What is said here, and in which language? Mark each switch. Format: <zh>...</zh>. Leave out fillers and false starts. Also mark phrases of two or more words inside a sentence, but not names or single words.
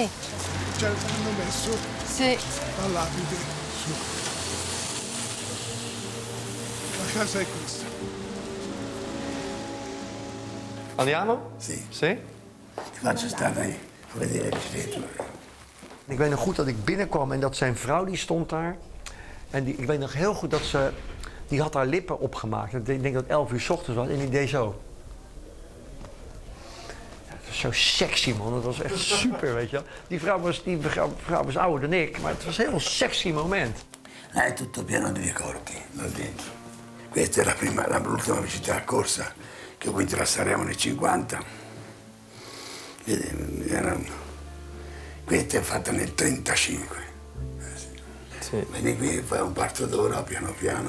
<it>Cioè, hanno messo Sì. la lapide su. La casa è questa. Andiamo? Sì. Sì? Ti faccio stare ahí, voor vedere il bicicletta.</it> <nl>Ik weet nog goed dat ik binnenkwam en dat zijn vrouw die stond daar. En ik weet nog heel goed dat ze... Die had haar lippen opgemaakt. Ik denk dat het 11 uur 's ochtends was en die deed zo. Ja, het was zo sexy, man. Dat was echt super, weet je wel. Die vrouw was ouder dan ik, maar het was een heel sexy moment.</nl> <it>È tutto pieno di ricordi là dentro. Questa è l'ultima visita a corsa che ho vinto la Sanremo nel 50. Questa è fatta nel 35. Sì. Vedi qui, fai un quarto d'ora piano piano.</it>